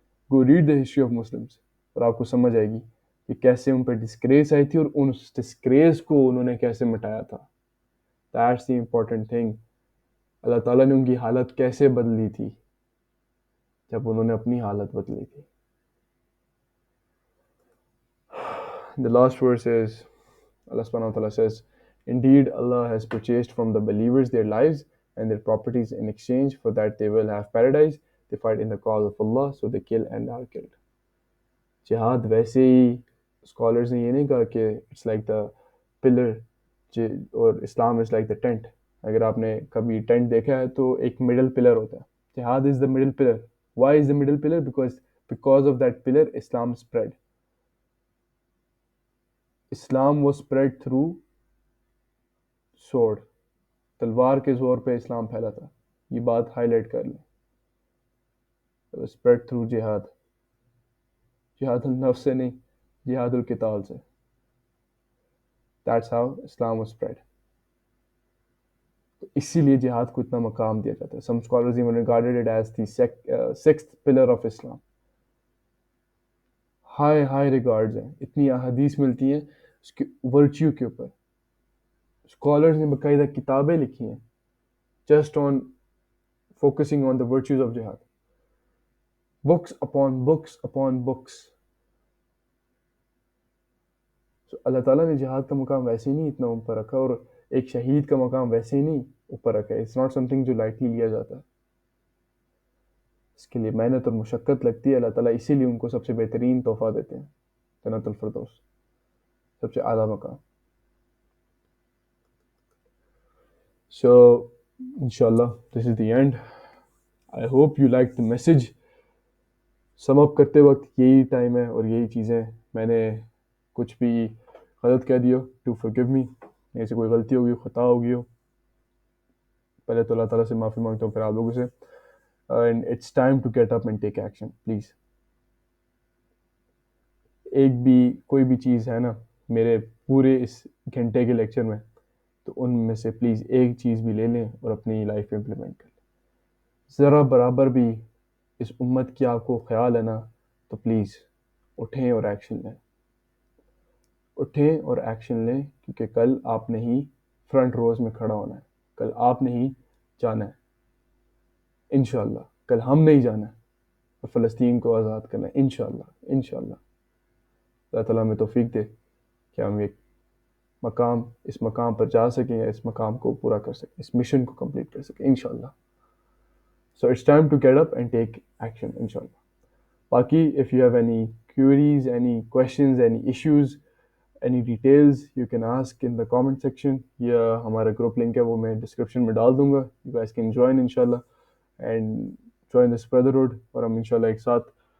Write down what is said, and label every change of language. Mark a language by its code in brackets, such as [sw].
[en] go read the history of Muslims [ur] اور آپ کو سمجھ آئے گی کہ کیسے ان پہ ڈسکریس آئی تھی اور ان ڈسکریس کو انہوں نے کیسے مٹایا تھا. [en] That's the important thing. [ur] اللہ تعالیٰ نے ان کی حالت کیسے بدلی تھی جب انہوں نے اپنی حالت بدلی تھی. [en] The last verse is, Allah subhanahu wa ta'ala says, Indeed, Allah has purchased from the believers their lives and their properties in exchange for that they will have paradise. They fight in the cause of Allah, so they kill and are killed. [ur] جہاد ویسے ہی scholars نے یہ نہیں کہا کہ [en] It's like the pillar اور اسلام is like the tent. [ur] اگر آپ نے کبھی ٹینٹ دیکھا ہے تو ایک مڈل پلر ہوتا ہے. [en] جہاد is the middle pillar. Why is the middle pillar? Because of that pillar اسلام spread. اسلام was spread through sword. [ur] تلوار کے زور پہ اسلام پھیلا تھا. یہ بات ہائی لائٹ کر لیں. [en] Spread through جہاد. [ur] جہاد النفس سے نہیں, جہاد القتال سے. [en] That's how Islam was spread. [ur] اسی لیے جہاد کو اتنا مقام دیا جاتا ہے. [en] Some scholars even regarded it as the sixth pillar of Islam. [ur] High regards ہیں, اتنی احادیث ملتی ہیں اس کے ورچیو کے اوپر. اسکالرز نے باقاعدہ کتابیں لکھی ہیں [en] Just on focusing on the virtues of جہاد. Books upon books upon books. [ur] اللہ تعالیٰ نے جہاد کا مقام ویسے ہی نہیں اتنا اوپر رکھا, اور ایک شہید کا مقام ویسے ہی نہیں اوپر رکھا ہے. [en] it's not something [ur] جو لائٹلی لیا جاتا ہے. اس کے لیے محنت اور مشقت لگتی ہے. اللہ تعالیٰ اسی لیے ان کو سب سے بہترین تحفہ دیتے ہیں, جنت الفردوس, سب سے اعلیٰ مقام. [en] So inshallah this is the end. I hope you liked the message. [ur] سم اپ کرتے وقت یہی ٹائم ہے اور یہی چیزیں. میں نے کچھ بھی غلط کہہ دیا, [en] To forgive me. [ur] میرے سے کوئی غلطی ہوگی, خطا ہوگی ہو, پہلے تو اللہ تعالیٰ سے معافی مانگتا ہوں, پھر آپ لوگوں سے. [en] And it's time to get up and take action please. [ur] ایک بھی کوئی بھی چیز ہے نا میرے پورے اس گھنٹے کے لیکچر میں, تو ان میں سے پلیز ایک چیز بھی لے لیں اور اپنی لائف پہ امپلیمنٹ کر لیں. ذرا برابر بھی اس امت کی آپ کو خیال ہے نا, تو پلیز اٹھیں اور ایکشن لیں. اٹھیں اور ایکشن لیں, کیونکہ کل آپ نے ہی فرنٹ روز میں کھڑا ہونا ہے. کل آپ نے ہی جانا ہے انشاءاللہ. کل ہم نہیں جانا ہے اور فلسطین کو آزاد کرنا ہے انشاءاللہ. انشاءاللہ اللہ تعالیٰ ہمیں توفیق دے کہ ہم اس مقام پر جا سکیں, یا اس مقام کو پورا کر سکیں, اس مشن کو کمپلیٹ کر سکیں انشاءاللہ. [en] So it's time to get up and take action inshallah. باقی if you have any queries, any questions, any issues, any details, you can ask in the comment section. [ur] یا ہمارا گروپ لنک ہے وہ میں description میں ڈال دوں گا. [en] You guys can join inshallah and join this brotherhood, [ur] اور ہم انشاءاللہ ایک ساتھ